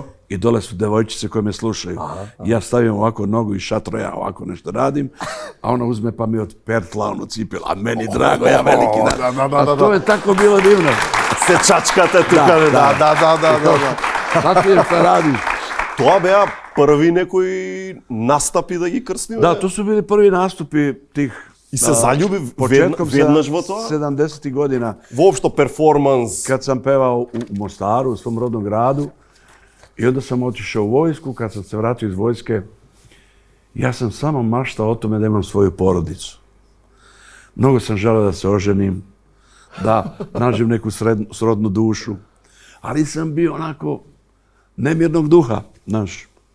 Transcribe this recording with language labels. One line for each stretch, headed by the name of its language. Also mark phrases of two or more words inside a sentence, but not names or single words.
Serbian: I dole su devojčice koje me slušaju. Ja stavim ovako nogu i šatro, ja ovako nešto radim, a ona uzme pa mi od pertla onu cipelu, a meni drago, ja veliki dan. A to je tako bilo divno.
Macedonian: Се чачкате тука, да.
Serbian: Sad ti je šta radiš?
Macedonian: Тоа беа први некои настапи да ги крстиме? Да,
Serbian: to su bili prvi nastupi tih...
Macedonian: И се залjubi веднаш во тоа?
Serbian: 70 godina.
Macedonian: Воопшто перформанс?
Serbian: Kad sam pevao u Mostaru, u svom rodnom gradu, i onda sam otišao u vojsku. Kad sam se vratio iz vojske, ja sam samo maštao o tome da imam svoju porodicu. Mnogo sam želeo da se oženim, da nađem neku srodnu dušu, ali sam bio onako nemirnog duha, znaš.